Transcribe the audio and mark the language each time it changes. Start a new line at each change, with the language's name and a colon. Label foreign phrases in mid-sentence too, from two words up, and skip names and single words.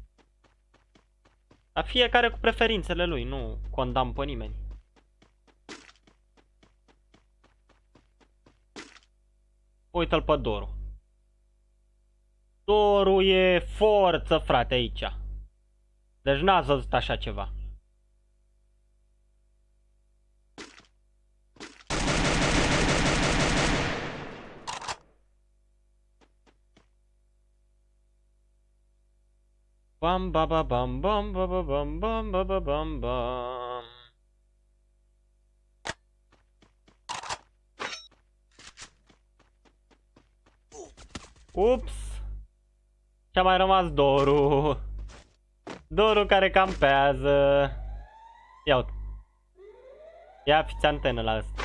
Romanian: Dar fiecare cu preferințele lui, nu condamn pe nimeni. Uite-l pe Doru. Doru e forță, frate, aici. Deci n-ați văzut așa ceva. Bam ba ba bam bam ba ba bam bam ba ba bam bam. Ups. Și-a mai rămas Doru. Doru care campează. Ia uite. Ia fiți antenă la ăsta.